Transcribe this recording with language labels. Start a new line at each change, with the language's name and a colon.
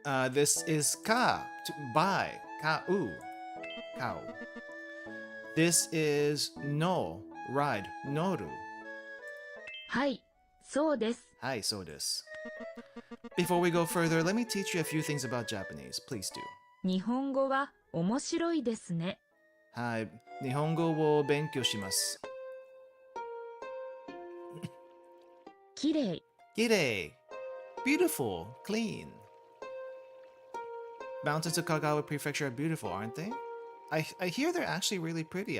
English: This is ka, to buy, kau, kau. This is no, ride, noru.
Japanese: はい、そうです。
English: Hi, so this. Before we go further, let me teach you a few things about Japanese. Please do.
Japanese: 日本語は面白いですね。はい、日本語を勉強します。きれい、きれい
English: beautiful, clean. Mountains of Kagawa Prefecture are beautiful, aren't they? I hear they're actually really pretty.